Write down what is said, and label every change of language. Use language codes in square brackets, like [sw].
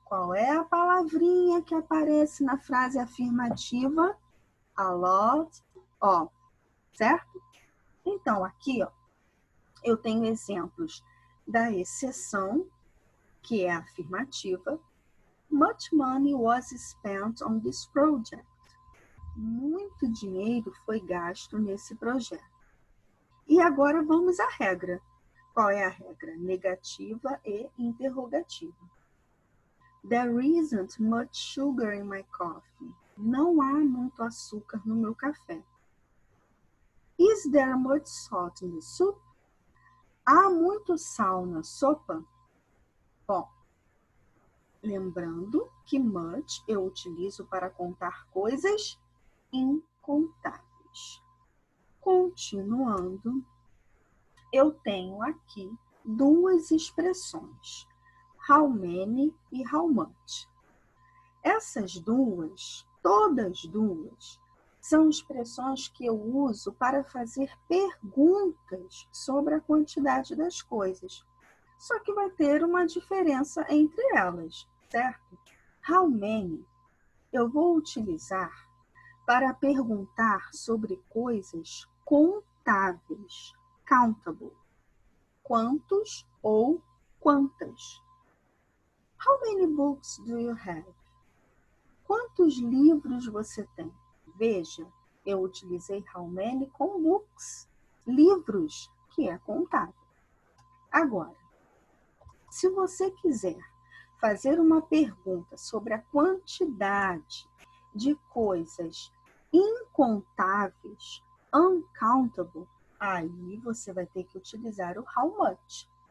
[pt] Qual é a palavrinha que aparece na frase afirmativa? A lot of, certo? Então, aqui, ó, eu tenho exemplos da exceção, que é a afirmativa. [en] Much money was spent on this project. [pt] Muito dinheiro foi gasto nesse projeto. E agora vamos à regra. Qual é a regra? Negativa e interrogativa. [en] There isn't much sugar in my coffee. [pt] Não há muito açúcar no meu café. [en] Is there much salt in the soup? [pt] Há muito sal na sopa? Bom, lembrando que much eu utilizo para contar coisas incontáveis. Continuando, eu tenho aqui duas expressões, how many e how much. Essas duas, todas duas, são expressões que eu uso para fazer perguntas sobre a quantidade das coisas. Só que vai ter uma diferença entre elas, certo? How many eu vou utilizar para perguntar sobre coisas contáveis, countable. Quantos ou quantas? [en] How many books do you have? [pt] Quantos livros você tem? Veja, eu utilizei how many com books, livros, que é contável. Agora, se você quiser fazer uma pergunta sobre a quantidade de coisas incontáveis, uncountable, aí você vai ter que utilizar o how much.